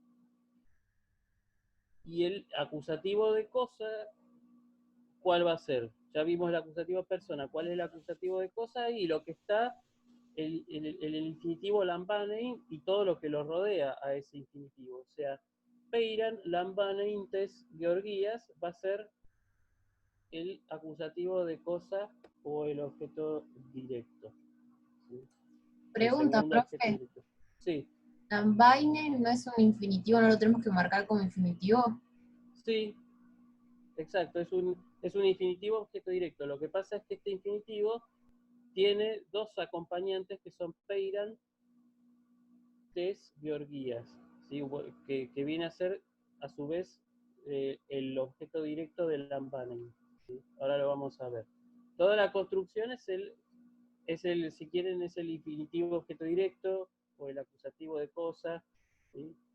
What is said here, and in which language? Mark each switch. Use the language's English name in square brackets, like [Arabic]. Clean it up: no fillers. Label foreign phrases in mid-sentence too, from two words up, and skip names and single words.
[Spanish] Y el acusativo de cosa, ¿cuál va a ser? Ya vimos el acusativo de persona, ¿cuál es el acusativo de cosa? Y lo que está, el infinitivo lambanein y todo lo que lo rodea a ese infinitivo. O sea, [Greek] πεῖραν λαμβάνειν τῆς γεωργίας [Spanish] va a ser el acusativo de cosa o el objeto directo. ¿Sí? Pregunta, profe. Directo. Sí. ¿Lambaine no es un infinitivo? ¿No lo tenemos que marcar como infinitivo? Sí, exacto, es un infinitivo objeto directo. Lo que pasa es que este infinitivo tiene dos acompañantes que son [Greek] πεῖραν τῆς γεωργίας, [Spanish] ¿sí? que viene a ser a su vez el objeto directo del lambanein. ¿Sí? Ahora lo vamos a ver. Toda la construcción si quieren, es el infinitivo objeto directo o el acusativo de cosa. ¿Sí?